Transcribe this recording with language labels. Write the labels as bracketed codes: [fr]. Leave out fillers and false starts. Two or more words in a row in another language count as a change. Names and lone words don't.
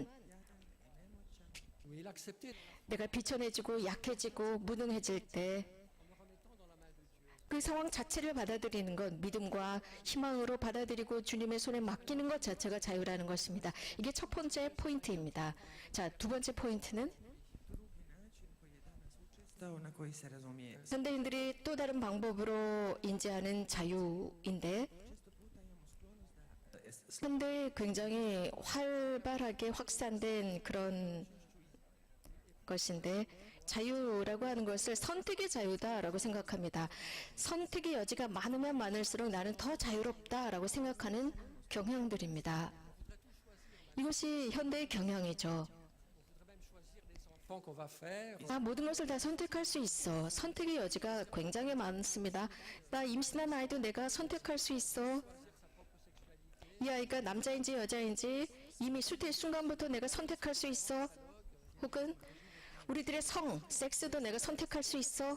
[fr] Oui, l'accepter. [ko] 내가 비천해지고 약해지고 무능해질 때 그 상황 자체를 받아들이는 것, 믿음과 희망으로 받아들이고 주님의 손에 맡기는 것 자체가 자유라는 것입니다. 이게 첫 번째 포인트입니다. 자, 두 번째 포인트는 [hr] Stao na koji se razumije. [ko] 현대인들이 또 다른 방법으로 인지하는 자유인데 현대에 굉장히 활발하게 확산된 그런 것인데 자유라고 하는 것을 선택의 자유다라고 생각합니다. 선택의 여지가 많으면 많을수록 나는 더 자유롭다라고 생각하는 경향들입니다. 이것이 현대의 경향이죠. [fr] Enfants qu'on va faire. [ko] 나 모든 것을 다 선택할 수 있어. 선택의 여지가 굉장히 많습니다. 나 임신한 아이도 내가 선택할 수 있어. 이 아이가 남자인지 여자인지 이미 수태 순간부터 내가 선택할 수 있어. 혹은 우리들의 성, 섹스도 내가 선택할 수 있어.